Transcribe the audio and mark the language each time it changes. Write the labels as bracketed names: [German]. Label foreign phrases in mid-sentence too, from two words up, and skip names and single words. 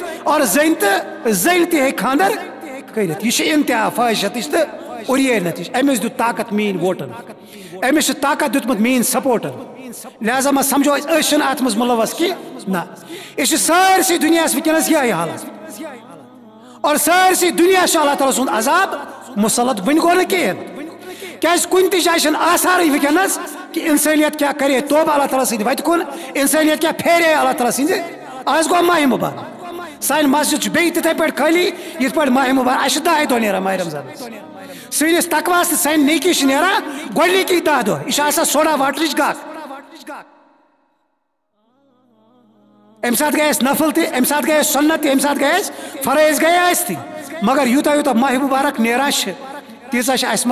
[Kashmiri] اور زٔنۍ تہٕ زٔنۍ تہِ ہیٚکہِ خاندر کٔرِتھ یہ چھِ انتہا فحاشتٕچ تہٕ اورینیتٕچ أمِس دیُت طاقت میٲنۍ ووٹن أمِس چھُ طاقت دیُتمُت میٲنۍ سپوٹن لہذا ما سمجھو أسۍ چھِنہٕ اتھ منٛز مُلوث کینٛہہ نہ یہِ چھُ سٲرسٕے دُنیاہس ونکیٚنس یِہے حالت اور سٲرسٕے دُنیاہس چھُ اللہ تعالیٰ سُنٛد عذاب مُسلط وٕنہِ گوٚو نہٕ کِہیٖنۍ کیازِ کُنہِ تہِ جایہِ چھنہٕ آثارٕے ونکیٚنس [Urdu] کہ انسانیت کیا کرے توبہ [Kashmiri] اللہ تعالیٰ سٕنٛدِ وتہِ کُن [Urdu] انسانیت کیا پھیرے [Kashmiri] اللہ تعالیٰ سٕنٛدِ آز گوٚو ماہِ مُبارک سانہِ مسجد چھُ بیٚیہِ تِتھے پٲٹھۍ خٲلی یِتھ پٲٹھۍ ماہِ مُبارک اَسہِ چھِ 10 دۄہ نیران ماہِ رمضانس سٲنِس تقواہس تہٕ سانہِ نیکی چھِ نیران گۄڈنِکی 10 دۄہ یہِ چھُ آسان سوڈا واٹرٕچ گکھ امہِ ساتہٕ گٔے اَسہِ نفل تہِ امہِ ساتہٕ گٔے اَسہِ سُنت تہِ امہِ ساتہٕ گٔے اَسہِ فرٲیض گٔے اَسہِ تہِ مگر یوٗتاہ یوٗتاہ ماہِ مُبارک نیران چھِ تیٖژاہ چھِ اَسہِ